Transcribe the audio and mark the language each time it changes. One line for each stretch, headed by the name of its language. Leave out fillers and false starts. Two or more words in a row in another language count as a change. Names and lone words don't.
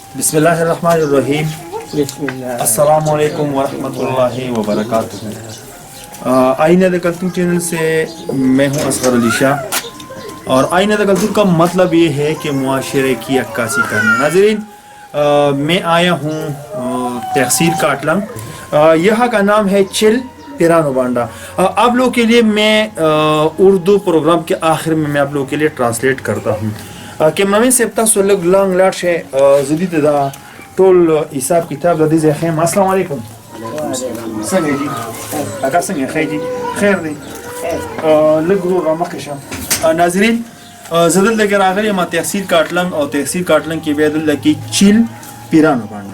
Arabic: بسم الله الرحمن الرحیم. السلام علیکم ورحمۃ اللہ وبرکاتہ.
Urdu: آئینہ دا کلتور چینل سے میں ہوں اصغر علی شاہ اور آئینہ دا کلتور کا مطلب یہ ہے کہ معاشرے کی عکاسی کرنا. ناظرین میں آیا ہوں تحصیل کاٹلنگ. یہاں کا نام ہے چل پیرانو بانڈا. آپ لوگوں کے لیے میں اردو پروگرام کے آخر میں آپ لوگوں کے لیے ٹرانسلیٹ کرتا ہوں.
Pashto: کیمرامین صاحب تاسو لږ لانګ لاړ شئ زدي دا ټول حساب کتاب د دې ځای ښیم.
Arabic: السلام علیکم.
Pashto: څنګه دي اکا څنګه ښه دي خیر دی لږ ورو رامخکې شه. ناظرین زه دلته کې راغلی یم تحصیل کاټلنګ او تحصیل کاټلنګ کې بیا دلته کې چیل پیرانو بانډا.